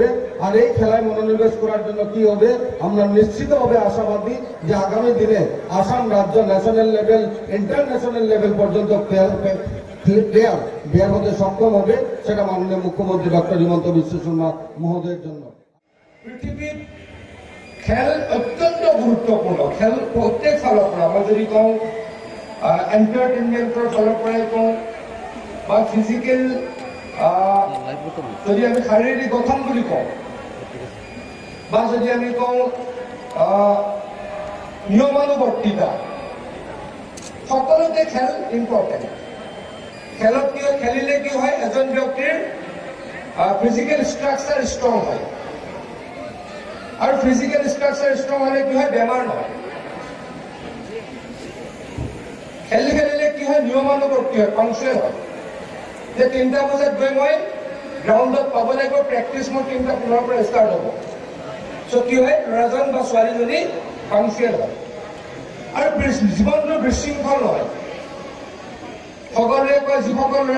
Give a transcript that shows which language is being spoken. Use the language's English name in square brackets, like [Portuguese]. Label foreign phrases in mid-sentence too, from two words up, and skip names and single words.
[Bangla] আর এই খেলায় মনোনিবেশ করার জন্য কি হবে, আমরা নিশ্চিতভাবে আশাবাদী যে আগামী দিনে আসাম রাজ্য [English] national level, international level [Bangla] পর্যন্ত প্লেয়ার বের হতে সক্ষম হবে। সেটা মাননীয় মুখ্যমন্ত্রী ডক্টর হিমন্ত বিশ্ব শর্মা মহোদয়ের জন্য। পৃথিবীর খেল অত্যন্ত গুরুত্বপূর্ণ। [Assamese] খেল প্রত্যেক ফালৰ পৰা মই যদি কওঁ এন্টাৰটেইনমেণ্টৰ ফালৰ পৰাই কওঁ বা ফিজিকেল, যদি আমি শাৰীৰিক গঠন বুলি কওঁ বা যদি আমি কওঁ নিয়মানুবৰ্তিতা, সকলোতে খেল ইম্পৰ্টেণ্ট। খেলত খেলিলে কি হয়, এজন ব্যক্তিৰ [English] physical structure strong [Assamese] হয় আৰু [English] physical structure strong [Assamese] হলে কি হয় বেমার নহয় খেলিলে কি হয় নিয়মানুবর্তী হয় পাংচুৱেল হয় যে 3টা বজাত গৈ মই গ্ৰাউণ্ডত পাব লাগিব প্ৰেক্টিছ মোৰ 3:15 পৰা ষ্টাৰ্ট হ'ব চ' কি হয় ল'ৰাজন বা ছোৱালীজনী পাংচুৱেল হয় আৰু জীৱনটো বিশৃংখল নহয় সকলোৱে কয় যিসকল ল'ৰা